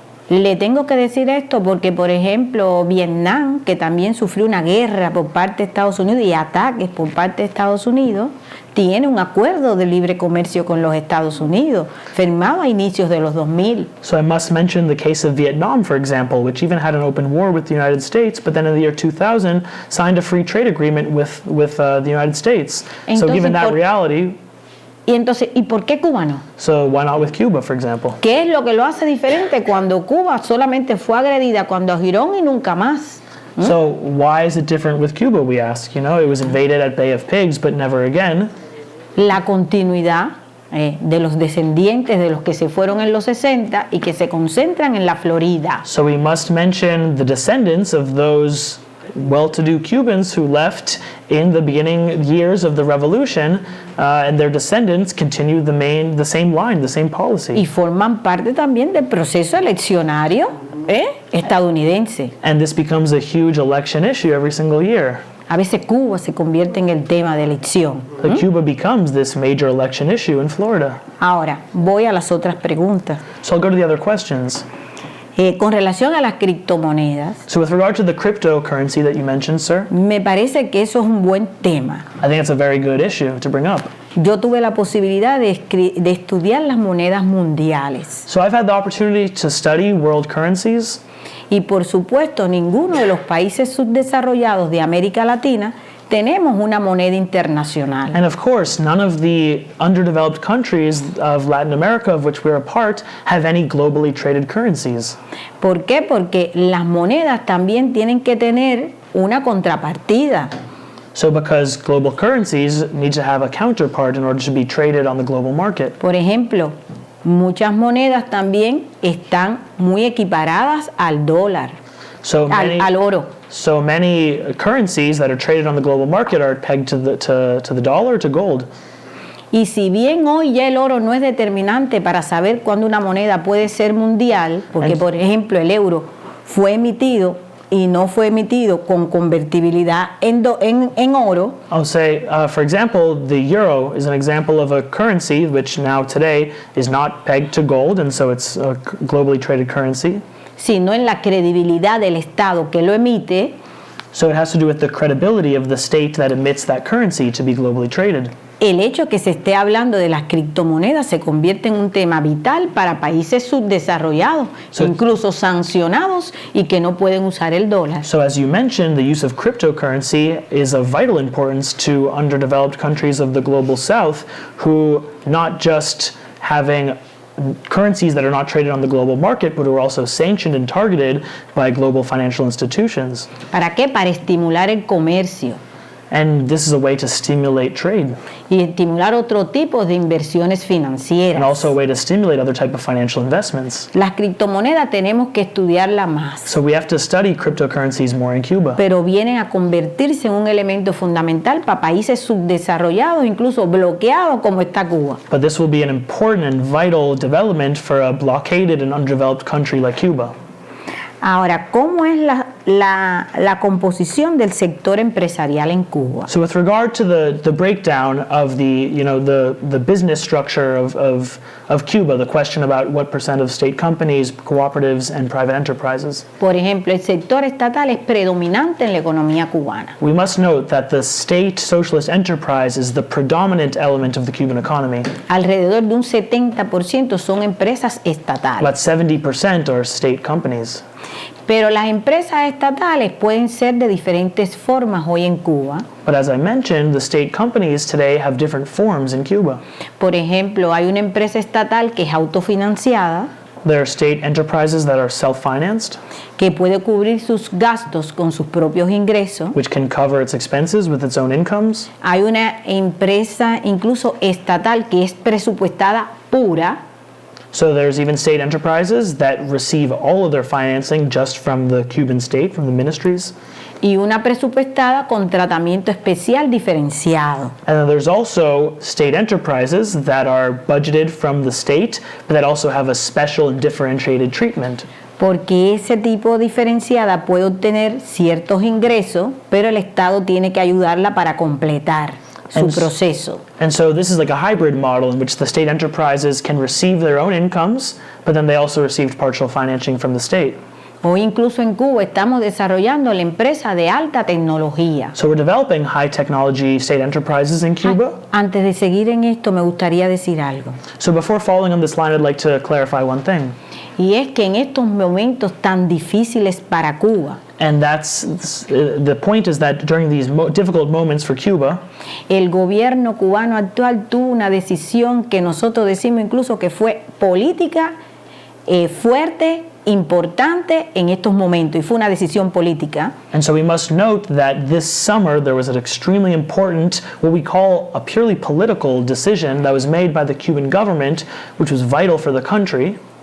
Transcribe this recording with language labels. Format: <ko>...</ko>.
<es>Le tengo que decir esto porque, por ejemplo, Vietnam, que también sufrió una guerra por parte de Estados Unidos y ataques por parte de Estados Unidos, tiene un acuerdo de libre comercio con los Estados Unidos, firmado a inicios de los 2000.</es> <en>So I must mention the case of Vietnam, for example, which even had an open war with the United States, but then in the year 2000 signed a free trade agreement with the United States. So given that reality...</en> <es>Y entonces, ¿y por qué Cuba no?</es> <en>So why not with Cuba, for example?</en> <es>¿Qué es lo que lo hace diferente cuando Cuba solamente fue agredida cuando a Girón y nunca más?</es> <en>So why is it different with Cuba, we ask? You know, it was invaded at Bay of Pigs, but never again.</en> <es>La continuidad de los descendientes de los que se fueron en los 60 y que se concentran en la Florida.</es> <en>So we must mention the descendants of those well-to-do Cubans who left in the beginning years of the revolution, and their descendants continue the same line, the same policy.</en> <es>Y forman parte también del proceso eleccionario estadounidense.</es> <en>And this becomes a huge election issue every single year.</en> <es>A veces Cuba se convierte en el tema de elección.</es> <en>But Cuba becomes this major election issue in Florida.</en> <es>Ahora, voy a las otras preguntas.</es> <en>So I'll go to the other questions.</en> <es>Con relación a las criptomonedas,</es> <en>So with regard to the cryptocurrency that you mentioned, sir,</en> <es>me parece que eso es un buen tema.</es> <en>I think it's a very good issue to bring up.</en> <es>Yo tuve la posibilidad de estudiar las monedas mundiales</es> <en>So I've had the opportunity to study world currencies,</en> <es>y por supuesto ninguno de los países subdesarrollados de América Latina tenemos una moneda internacional.</es> <en>and of course, none of the underdeveloped countries of Latin America, of which we're a part, have any globally traded currencies.</en> <es>¿Por qué? Porque las monedas también tienen que tener una contrapartida.</es> <en>So because global currencies need to have a counterpart in order to be traded on the global market.</en> <es>Por ejemplo, muchas monedas también están muy equiparadas al dólar,</es> <en>So many,</en> <es>al oro.</es> <en>so many currencies that are traded on the global market are pegged to the dollar, to gold.</en> <es>Y si bien hoy ya el oro no es determinante para saber cuándo una moneda puede ser mundial, porque por ejemplo el euro fue emitido y no fue emitido con convertibilidad en oro,</es> <en>I'll say, for example, the euro is an example of a currency which now today is not pegged to gold, and so it's a globally traded currency.</en> <es>sino en la credibilidad del Estado que lo emite.</es> <en>So it has to do with the credibility of the state that emits that currency to be globally traded.</en> <es>El hecho que se esté hablando de las criptomonedas se convierte en un tema vital para países subdesarrollados,</es> <en>So-</en> <es>incluso sancionados y que no pueden usar el dólar.</es> <en>So as you mentioned, the use of cryptocurrency is of vital importance to underdeveloped countries of the global south who not just having currencies that are not traded on the global market, but who are also sanctioned and targeted by global financial institutions.</en> <es>¿Para qué? Para estimular el comercio</es> <en>And this is a way to stimulate trade,</en> <es>y estimular otro tipo de inversiones</es> <en>and</en> <es>financieras.</es> <en>also a way to stimulate other type of financial investments.</en> <es>Las criptomonedas tenemos que estudiarlas más,</es> <en>So we have to study cryptocurrencies more in Cuba.</en> <es>pero vienen a convertirse en un elemento fundamental para países subdesarrollados, incluso bloqueados como está Cuba.</es> <en>But this will be an important and vital development for a blockaded and underdeveloped country like Cuba.</en> <es>Ahora, ¿cómo es la composición del sector empresarial en Cuba?</es> <en>So with regard to the breakdown of the business structure of Cuba, the question about what percent of state companies, cooperatives, and private enterprises,</en> <es>Por ejemplo, el sector estatal es predominante en la economía cubana.</es> <en>we must note that the state socialist enterprise is the predominant element of the Cuban economy.</en> <es>Alrededor de un 70% son empresas estatales.</es> <en>About 70% are state companies.</en> <es>Pero las empresas estatales pueden ser de diferentes formas hoy en Cuba.</es> <en>But as I mentioned, the state companies today have different forms in Cuba.</en> <es>Por ejemplo, hay una empresa estatal que es autofinanciada,</es> <en>There are state enterprises that are self-financed,</en> <es>que puede cubrir sus gastos con sus propios ingresos.</es> <en>which can cover its expenses with its own incomes.</en> <es>Hay una empresa incluso estatal que es presupuestada pura,</es> <en>So there's even state enterprises that receive all of their financing just from the Cuban state, from the ministries.</en> <es>y una presupuestada con tratamiento especial diferenciado.</es> <en>And then there's also state enterprises that are budgeted from the state, but that also have a special and differentiated treatment.</en> <es>Porque ese tipo diferenciada puede obtener ciertos ingresos, pero el Estado tiene que ayudarla para completar su proceso.</es> <en>And so this is like a hybrid model in which the state enterprises can receive their own incomes, but then they also received partial financing from the state.</en> <es>Hoy incluso en Cuba estamos desarrollando la empresa de alta tecnología.</es> <en>So we're developing high technology state enterprises in Cuba.</en> <es>Antes de seguir en esto me gustaría decir algo.</es> <en>So before following on this line, I'd like to clarify one thing.</en> <es>Y es que en estos momentos tan difíciles para Cuba,</es> <en>And the point is that during these difficult moments for Cuba,</en> <es>el gobierno cubano actual tuvo una decisión que nosotros decimos incluso que fue política fuerte, importante en estos momentos, y fue una decisión política.</es> <en>and so we must note that this summer there was an extremely important, what we call a purely political decision that was made by the Cuban government, which was vital for the country,</en>